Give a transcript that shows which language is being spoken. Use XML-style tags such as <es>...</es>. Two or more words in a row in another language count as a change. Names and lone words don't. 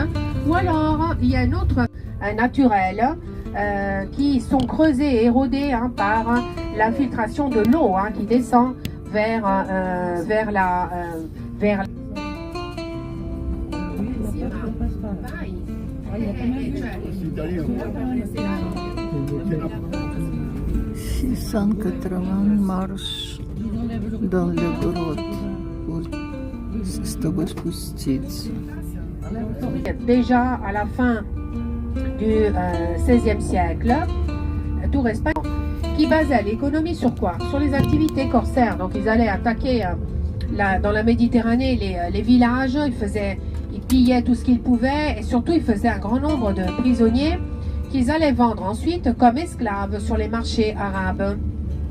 <fr>Ou alors, il y a un autre naturel qui sont creusés et érodés hein, par l'infiltration de l'eau hein, qui descend vers la... Сан-Катраман марш dans le grotte pour</fr> <ru>чтобы спуститься.</ru> <fr>Déjà à la fin du XVIe siècle, tour espagnol, qui basait l'économie sur quoi? Sur les activités corsaires. Donc ils allaient attaquer dans la Méditerranée les villages, ils pillaient tout ce qu'ils pouvaient et surtout ils faisaient un grand nombre de prisonniers qu'ils allaient vendre ensuite comme esclaves sur les marchés arabes.</fr>